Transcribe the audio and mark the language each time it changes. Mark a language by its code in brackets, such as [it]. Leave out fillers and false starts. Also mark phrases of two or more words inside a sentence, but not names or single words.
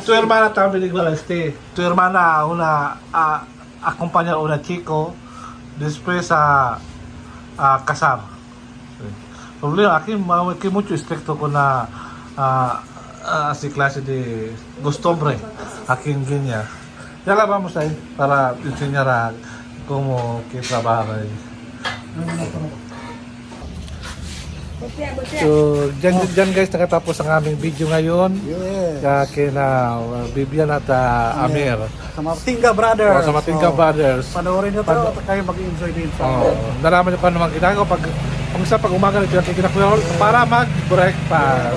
[es] Tu hermana también igual tu hermana acompaña a una chico después a casar. Sí. Problema aquí mucho estricto con la así clase de costumbre aquí en Guinea. Ya la vamos a ir para enseñar a cómo que trabaja ahí. [tl] So, dyan guys nakatapos ang aming video ngayon. Kina Bibian at Amir. Sa Matingga Brothers. Sa Matingga Brothers. Panoorin nyo ito at kayo mag-enjoy din. Nalaman nyo pa naman ginagawa pag umaga nito natin kinakuha para mag-breakfast.